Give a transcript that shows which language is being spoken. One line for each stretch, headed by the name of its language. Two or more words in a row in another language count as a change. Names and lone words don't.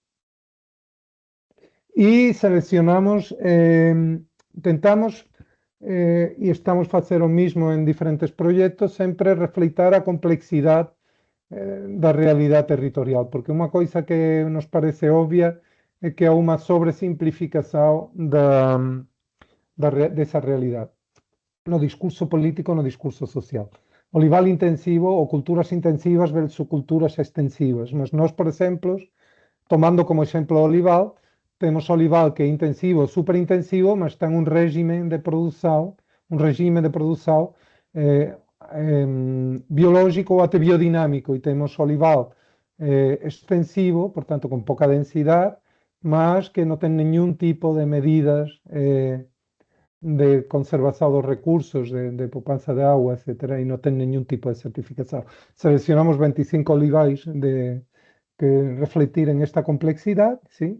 Galician: E seleccionamos, tentamos, e estamos a facer o mismo en diferentes proxectos, sempre refleitar a complexidade da realidade territorial, porque unha coisa que nos parece obvia é que há unha sobresimplificación desa realidade no discurso político, no discurso social. Olival intensivo ou culturas intensivas versus culturas extensivas. Mas nós, por exemplo, tomando como exemplo o olival, temos olival que é intensivo, superintensivo, mas ten un régimen de produção biológico ou até biodinámico, e temos olival extensivo, portanto con pouca densidade, mas que non ten ningún tipo de medidas de conservación dos recursos, de poupanza de agua, etc., e non ten ningún tipo de certificación. Seleccionamos 25 olivais que refletiren esta complexidade, ¿sí?